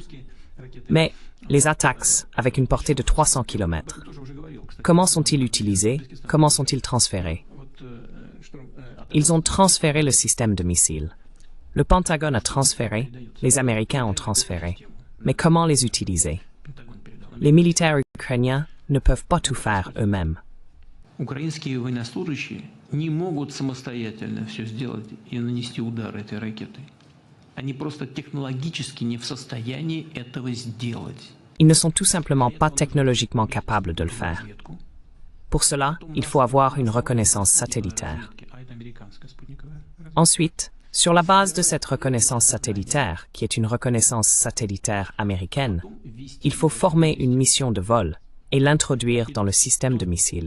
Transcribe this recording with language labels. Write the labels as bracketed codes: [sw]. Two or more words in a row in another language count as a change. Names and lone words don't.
[fr] Mais les ATACMS, avec une portée de 300 km, comment sont-ils utilisés? Comment sont-ils transférés? Ils ont transféré le système de missiles. Le Pentagone a transféré, les Américains ont transféré. Mais comment les utiliser? Les militaires ukrainiens ne peuvent pas tout faire eux-mêmes. [ru] Украинские военнослужащие не могут самостоятельно все сделать и нанести удар этой ракетой. Они просто технологически не в состоянии этого сделать. [fr] Ils ne sont tout simplement pas technologiquement capables de le faire. Pour cela, il faut avoir une reconnaissance satellitaire. Ensuite, sur la base de cette reconnaissance satellitaire, qui est une reconnaissance satellitaire américaine, il faut former une mission de vol et l'introduire dans le système de missiles.